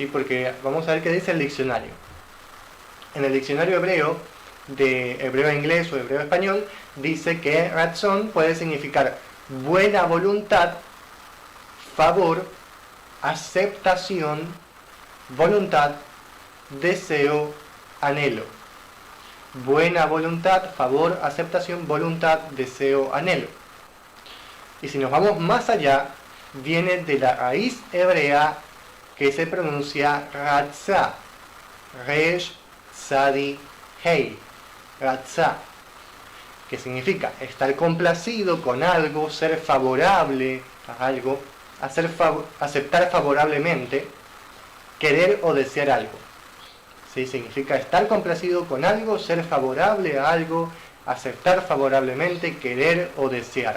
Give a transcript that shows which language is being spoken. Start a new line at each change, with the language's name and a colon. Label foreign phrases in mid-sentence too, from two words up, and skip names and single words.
Spanish: Porque vamos a ver qué dice el diccionario. En el diccionario hebreo, de hebreo inglés o hebreo español, dice que ratzon puede significar buena voluntad, favor, aceptación, voluntad, deseo, anhelo. Buena voluntad, favor, aceptación, voluntad, deseo, anhelo. Y si nos vamos más allá, viene de la raíz hebrea que se pronuncia
Hebrew: רצה, ריש, צדי, הא, רצה,
Spanish: que significa estar complacido con algo, ser favorable a algo, aceptar favorablemente, querer o desear algo. ¿Sí? Significa estar complacido con algo, ser favorable a algo, aceptar favorablemente, querer o desear.